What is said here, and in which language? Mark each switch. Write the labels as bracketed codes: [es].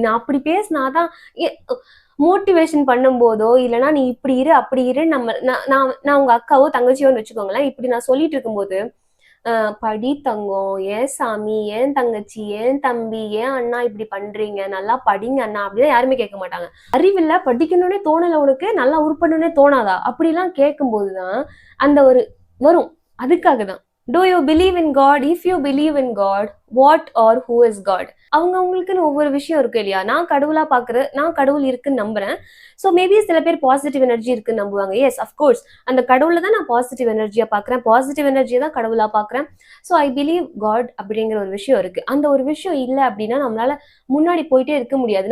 [ta] நான் அப்படி பேசினாதான் மோட்டிவேஷன் பண்ணும் போதோ இல்லைன்னா நீ இப்படி இரு அப்படி இரு நம்ம நான் உங்க அக்காவோ தங்கச்சியோன்னு வச்சுக்கோங்களேன், இப்படி நான் சொல்லிட்டு இருக்கும்போது படி தங்கம், ஏன் சாமி, ஏன் தங்கச்சி, ஏன் தம்பி, ஏன் அண்ணா இப்படி பண்றீங்க, நல்லா படிங்க அண்ணா அப்படிதான் யாருமே கேட்க மாட்டாங்க. அறிவில்ல, படிக்கணும்னே தோணல உனக்கு, நல்லா உருப்படணும்னே தோணாதா அப்படிலாம் கேட்கும்போதுதான் அந்த ஒரு வரும். அதுக்காக தான். [en] Do you believe in God? If you believe in God, what or who is God? [ta] அவங்களுக்குன்னு ஒவ்வொரு விஷயம் இருக்கு இல்லையா? நான் கடவுள் இருக்குன்னு நம்புறேன். ஸோ மேபி சில பேர் பாசிட்டிவ் எனர்ஜி இருக்குன்னு நம்புவாங்க. எஸ், அஃப்கோர்ஸ் அந்த கடவுளை தான் நான் பாசிட்டிவ் எனர்ஜியா பாக்குறேன், பாசிட்டிவ் எனர்ஜியை தான் கடவுளா பாக்குறேன். [en] so I believe God [ta] அப்படிங்கிற ஒரு விஷயம் இருக்கு. அந்த ஒரு விஷயம் இல்லை அப்படின்னா நம்மளால முன்னாடி போயிட்டே இருக்க முடியாது.